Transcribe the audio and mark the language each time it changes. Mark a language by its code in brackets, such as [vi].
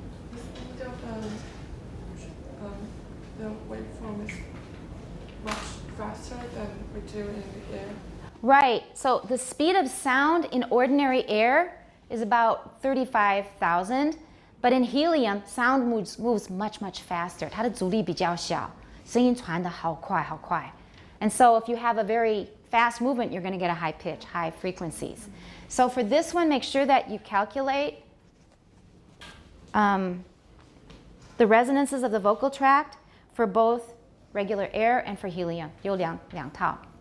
[en] The speed of the waveform is much faster than we do in the air. Right, so the speed of sound in ordinary air is about 35,000, But in helium, sound moves much, much faster. [zh] 它的阻力比较小，声音传得好快，好快。 [en] And so if you have a very fast movement, you're going to get a high pitch, high frequencies. So for this one, make sure that you calculate the resonances of the vocal tract for both regular air and for helium. [zh] 有两套.